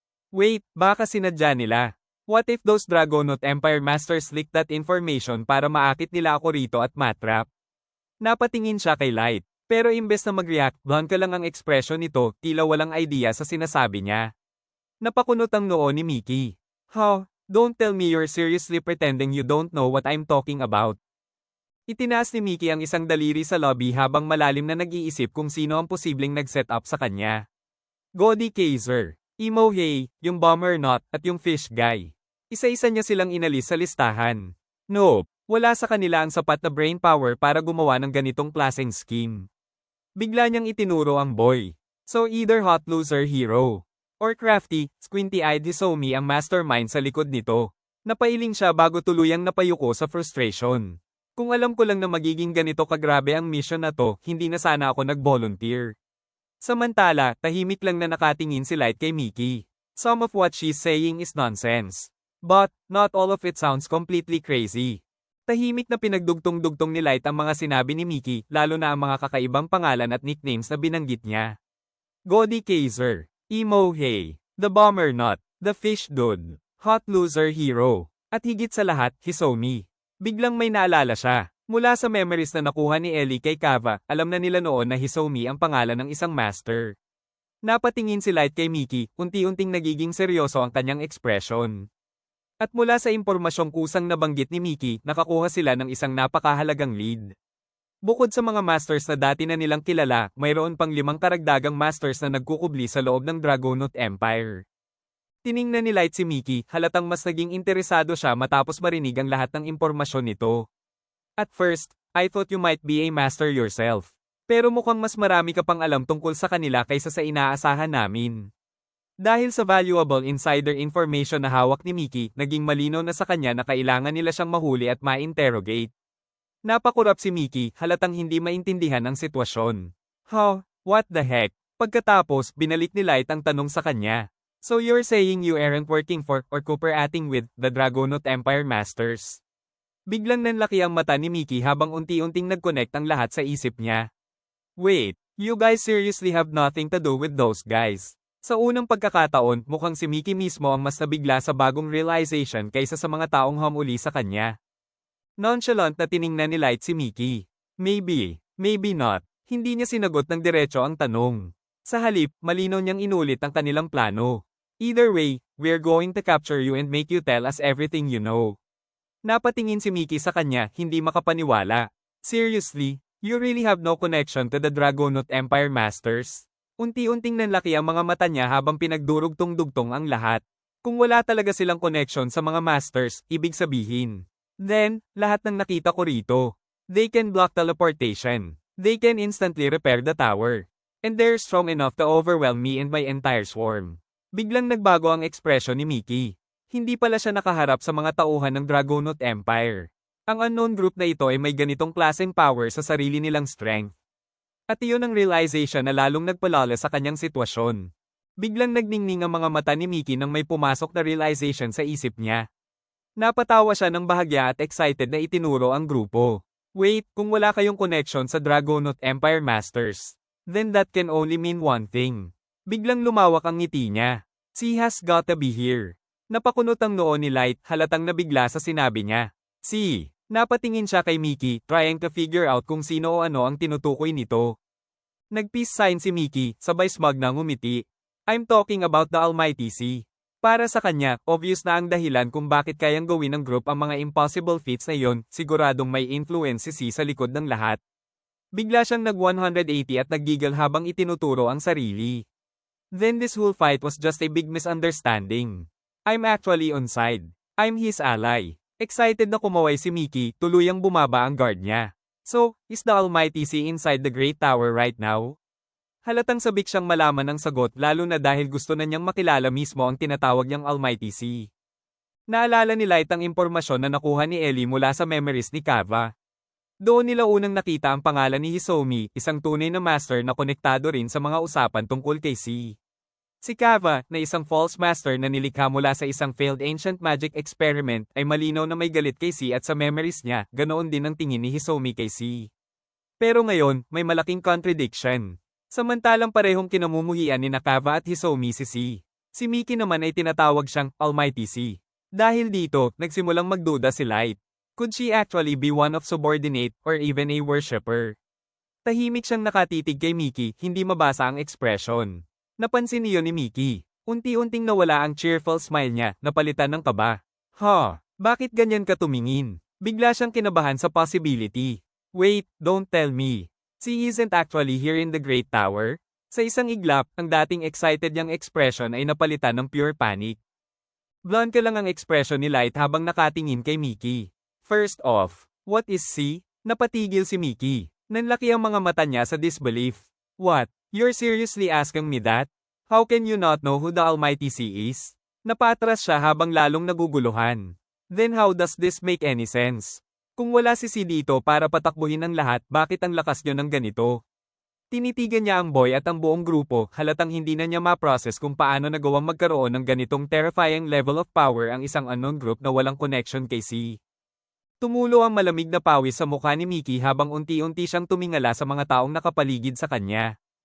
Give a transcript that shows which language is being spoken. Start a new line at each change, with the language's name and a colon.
Filipino: Wait, baka sinadya nila.
English: What if those Dragonaut Empire Masters leaked that information
Filipino: para maakit nila ako rito at matrap? Napatingin siya kay Light. Pero imbes na mag-react, blank lang ang ekspresyon nito, tila walang idea sa sinasabi niya. Napakunot ang noo ni Mickey.
English: How? Don't tell me you're seriously pretending you don't know what I'm talking about.
Filipino: Itinaas ni Mickey ang isang daliri sa lobby habang malalim na nag-iisip kung sino ang posibleng nag-set up sa kanya. Godi Kaiser, Emo Hay, yung Bomber Knot, at yung Fish Guy. Isa-isa niya silang inalis sa listahan. Nope, wala sa kanila ang sapat na brain power para gumawa ng ganitong klaseng scheme. Bigla niyang itinuro ang boy.
English: So either hot loser hero, or crafty, squinty-eyed Hisomi ang mastermind
Filipino: sa likod nito. Napailing siya bago tuluyang napayuko sa frustration. Kung alam ko lang na magiging ganito kagrabe ang mission na to, hindi na sana ako nag-volunteer. Samantala, tahimik lang na nakatingin si Light kay Mickey.
English: Some of what she's saying is nonsense. But, not all of it sounds completely crazy.
Filipino: Tahimik na pinagdugtong-dugtong ni Light ang mga sinabi ni Mickey, lalo na ang mga kakaibang pangalan at nicknames na binanggit niya. Godi Kaiser, Emo Hay, The Bomber Knot, The Fish Dude, Hot Loser Hero, at higit sa lahat, Hisomi. Biglang may naalala siya. Mula sa memories na nakuha ni Ellie kay Kava, alam na nila noon na Hisomi ang pangalan ng isang master. Napatingin si Light kay Mickey, unti-unting nagiging seryoso ang kanyang ekspresyon. At mula sa impormasyong kusang nabanggit ni Mickey, nakakuha sila ng isang napakahalagang lead. Bukod sa mga masters na dati na nilang kilala, mayroon pang 5 karagdagang masters na nagkukubli sa loob ng Dragonaut Empire. Tiningnan ni Light si Mickey, halatang mas naging interesado siya matapos marinig ang lahat ng impormasyon nito.
English: At first, I thought you might be a master yourself.
Filipino: Pero mukhang mas marami ka pang alam tungkol sa kanila kaysa sa inaasahan namin. Dahil sa valuable insider information na hawak ni Mickey, naging malinaw na sa kanya na kailangan nila siyang mahuli at ma-interrogate. Napakurap si Mickey, halatang hindi maintindihan ang sitwasyon.
English: How? What the heck?
Filipino: Pagkatapos, binalik ni Light ang tanong sa kanya.
English: So you're saying you aren't working for, or cooperating with, the Dragonaut Empire Masters?
Filipino: Biglang nanlaki ang mata ni Mickey habang unti-unting nag-connect ang lahat sa isip niya.
English: Wait, you guys seriously have nothing to do with those guys.
Filipino: Sa unang pagkakataon, mukhang si Mickey mismo ang mas nabigla sa bagong realization kaysa sa mga taong humuli sa kanya. Nonchalant na tiningnan ni Light si Mickey.
English: Maybe, maybe not.
Filipino: Hindi niya sinagot ng diretso ang tanong. Sa halip, malinaw niyang inulit ang kanilang plano.
English: Either way, we're going to capture you and make you tell us everything you know.
Filipino: Napatingin si Mickey sa kanya, hindi makapaniwala.
English: Seriously, you really have no connection to the Dragonaut Empire Masters?
Filipino: Unti-unting nanlaki ang mga mata niya habang pinagdurugtong-dugtong ang lahat. Kung wala talaga silang connection sa mga Masters, ibig sabihin. Then, lahat ng nakita ko rito.
English: They can block teleportation. They can instantly repair the tower. And they're strong enough to overwhelm me and my entire swarm.
Filipino: Biglang nagbago ang ekspresyon ni Mickey. Hindi pala siya nakaharap sa mga tauhan ng Dragonaut Empire. Ang unknown group na ito ay may ganitong klaseng power sa sarili nilang strength. At iyon ang realization na lalong nagpalala sa kanyang sitwasyon. Biglang nagningning ang mga mata ni Mickey nang may pumasok na realization sa isip niya. Napatawa siya ng bahagya at excited na itinuro ang grupo. Wait, kung wala kayong connection sa Dragonaut Empire Masters,
English: then that can only mean one thing.
Filipino: Biglang lumawak ang ngiti niya.
English: She has gotta be here.
Filipino: Napakunot ang noo ni Light, halatang nabigla sa sinabi niya. Si, napatingin siya kay Mickey,
English: trying to figure out
Filipino: kung sino o ano ang tinutukoy nito. Nag-peace sign si Mickey, sabay smug na ngumiti.
English: I'm talking about the Almighty C.
Filipino: Para sa kanya, obvious na ang dahilan kung bakit kayang gawin ng group ang mga impossible feats na yon, siguradong may influence si C sa likod ng lahat. Bigla siyang nag-180 at naggigil habang itinuturo ang sarili.
English: Then this whole fight was just a big misunderstanding. I'm actually on side. I'm his ally.
Filipino: Excited na kumaway si Mickey, tuluyang bumaba ang guard niya.
English: So, is the Almighty C inside the Great Tower right now?
Filipino: Halatang sabik siyang malaman ang sagot lalo na dahil gusto na niyang makilala mismo ang tinatawag niyang Almighty C. Naalala ni Light ang impormasyon na nakuha ni Ellie mula sa memories ni Kava. Doon nila unang nakita ang pangalan ni Hisomi, isang tunay na master na konektado rin sa mga usapan tungkol kay C. Si Kava, na isang false master na nilikha mula sa isang failed ancient magic experiment, ay malinaw na may galit kay C at sa memories niya, ganoon din ang tingin ni Hisomi kay C. Pero ngayon, may malaking contradiction. Samantalang parehong kinamumuhian ni Kava at Hisomi si C. Si Mickey naman ay tinatawag siyang Almighty C. Dahil dito, nagsimulang magduda si Light.
English: Could she actually be one of subordinate or even a worshipper?
Filipino: Tahimik siyang nakatitig kay Mickey, hindi mabasa ang ekspresyon. Napansin niyo ni Mickey. Unti-unting nawala ang cheerful smile niya, napalitan ng kaba. Bakit ganyan ka tumingin? Bigla siyang kinabahan sa possibility. Wait, don't tell me. She isn't actually here in the Great Tower? Sa isang iglap, ang dating excited niyang expression ay napalitan ng pure panic. Blunt ka lang ang expression ni Light habang nakatingin kay Mickey.
English: First off, what is she?
Filipino: Napatigil si Mickey. Nanlaki ang mga mata niya sa disbelief.
English: What? You're seriously asking me that? How can you not know who the Almighty C is?
Filipino: Napatras siya habang lalong naguguluhan.
English: Then how does this make any sense?
Filipino: Kung wala si C dito para patakbuhin ang lahat, bakit ang lakas niyo ng ganito? Tinitigan niya ang boy at ang buong grupo, halatang hindi na niya ma-process kung paano nagawang magkaroon ng ganitong terrifying level of power ang isang unknown group na walang connection kay C. Tumulo ang malamig na pawis sa mukha ni Mickey habang unti-unti siyang tumingala sa mga taong nakapaligid sa kanya.